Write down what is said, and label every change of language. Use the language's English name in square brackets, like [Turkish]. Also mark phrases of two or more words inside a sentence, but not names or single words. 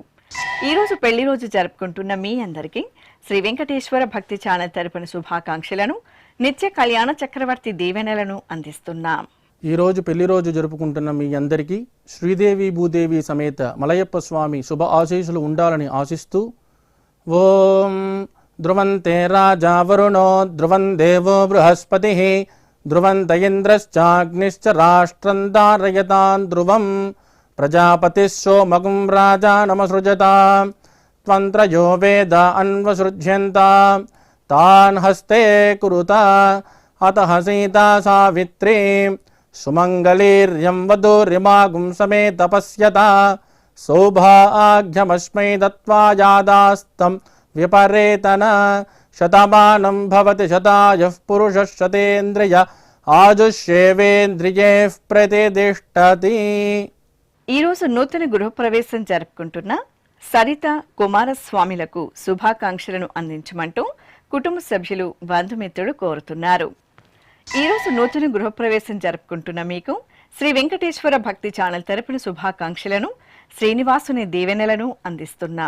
[Telugu] ఈరోజు పెళ్లి రోజు జరుపుకుంటున్న మీ అందరికీ శ్రీ వెంకటేశ్వర భక్తి ఛానల్ తరపున శుభాకాంక్షలను, నిత్య కళ్యాణ చక్రవర్తి దీవెనలను అందిస్తున్నాం. ఈరోజు పెళ్లి రోజు జరుపుకుంటున్న మీ అందరికీ శ్రీదేవి భూదేవి సమేత మలయప్ప స్వామి శుభ ఆశీస్సులు ఉండాలని ఆశిస్తూ ఓం [Sanskrit] ध्रुवन्ते राजा वरुणो ध्रुवं देवो बृहस्पतिः ध्रुवन्त इन्द्रश्चाग्निश्च राष्ट्रं धारयतां ध्रुवं प्रजापतिः सोमगुं राजानमसृजतां त्वन्त्रयो वेद अन्वसृज्यन्तां तान् हस्ते कुरुता अतः सीता सावित्रीं सुमङ्गलीर्यं वधूरिमागुं समेत पश्यता सौभाग्यमस्मै दत्त्वा यादास्तं विपरेतन शतमानं भवति शतायुः पुरुषः शतेन्द्रिय ఆజుష్యేవేంద్రియే ప్రతిష్టతి. [Telugu] ఈరోజు నూతన గృహప్రవేశం జరుపుకుంటున్న సరిత కుమారస్వామిలకు శుభాకాంక్షలను అందించమంటూ కుటుంబ సభ్యులు బంధుమిత్రులు కోరుతున్నారు. ఈరోజు నూతన గృహప్రవేశం జరుపుకుంటున్న మీకు శ్రీ వెంకటేశ్వర భక్తి ఛానల్ తరపున శుభాకాంక్షలను శ్రీనివాసుని దీవెనలను అందిస్తున్నాం.